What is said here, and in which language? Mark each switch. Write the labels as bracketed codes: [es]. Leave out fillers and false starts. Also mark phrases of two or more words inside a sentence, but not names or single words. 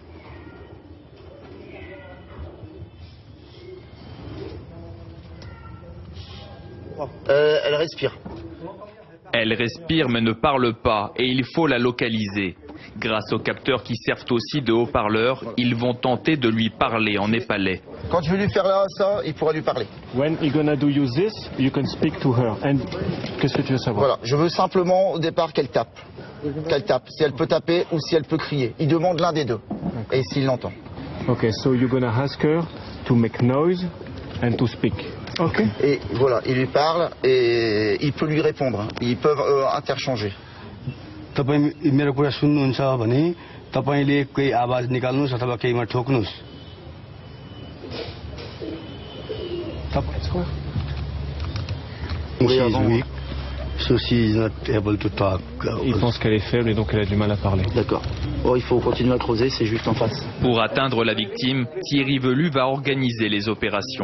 [fr] Elle respire. Elle respire mais ne parle pas et il faut la localiser. Grâce aux capteurs qui servent aussi de haut-parleurs, ils vont tenter de lui parler en népalais. Quand je vais lui faire là, ça, il pourra lui parler. [en] When you're gonna do use this, you can speak to her. [fr] And qu'est-ce que tu veux savoir? Voilà, je veux simplement au départ qu'elle tape. Qu'elle tape, si elle peut taper ou si elle peut crier. Il demande l'un des deux. Et s'il l'entend. [en] Okay, so you're gonna ask her to make noise and to speak. Okay. [fr] Et voilà, il lui parle et il peut lui répondre. Ils peuvent interchanger. [ne] तपाईं मेरो कुरा सुन्नुहुन्छ भने तपाईंले केही आवाज निकाल्नुस् अथवा केहीमा ठोक्नुस्. [fr] Il pense qu'elle est faible et donc elle a du mal à parler. D'accord. Oh, il faut continuer à creuser, c'est juste en face. Pour atteindre la victime, Thierry Velu va organiser les opérations.